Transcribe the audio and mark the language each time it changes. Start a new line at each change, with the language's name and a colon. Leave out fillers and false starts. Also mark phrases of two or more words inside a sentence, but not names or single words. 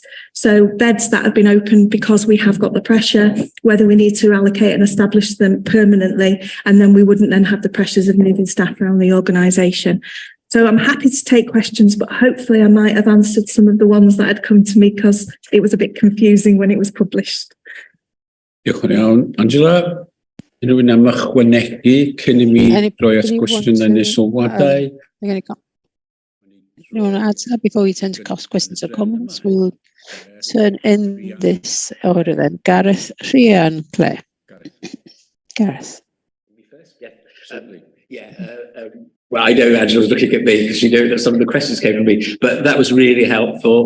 English: So beds that have been opened because we have got the pressure, whether we need to allocate and establish them permanently, and then we wouldn't then have the pressures of moving staff around the organisation. So I'm happy to take questions, but hopefully I might have answered some of the ones that had come to me because it was a bit confusing when it was published.
Welsh: Diolch yn iawn. Angela, unrhyw un am ychwanegu cyn I mi roi at gwestiwn yn y sylwadau?
English: You want to add to that before we turn to questions or comments? We'll turn in this order then. Gareth, Rhian, Claire. Gareth. Well, I know Angela's looking at me because she knew that some of the questions came from me, but that was really helpful.